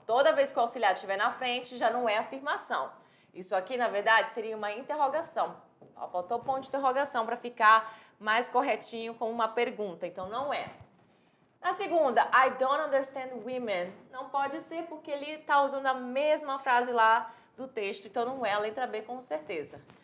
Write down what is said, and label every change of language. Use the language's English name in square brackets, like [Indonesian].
[Portuguese] Toda vez que o auxiliar estiver na frente, já não é afirmação. Isso aqui, na verdade, seria uma interrogação. Faltou o ponto de interrogação para ficar mais corretinho como uma pergunta. Então, não é. Na segunda, [English] I don't understand women. [Portuguese] Não pode ser porque ele está usando a mesma frase lá do texto. Então, não é a letra B, com certeza.